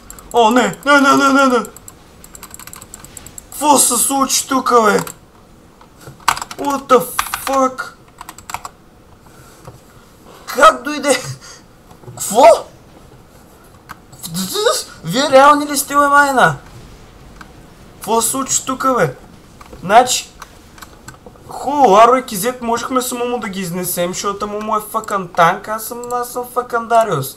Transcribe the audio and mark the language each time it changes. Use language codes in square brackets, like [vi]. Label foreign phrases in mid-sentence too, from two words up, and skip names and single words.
[bg] О, не! Не! Какво се случи тука, бе? [en] What the fuck? [bg] Как дойде? Какво? Вие реални ли сте, бе, майна? Какво се случи тука, бе? Значи... Хубаво, Аро и Кизет можехме само му да ги изнесем, защото му е фъкан танк, аз съм фъкан Дариус.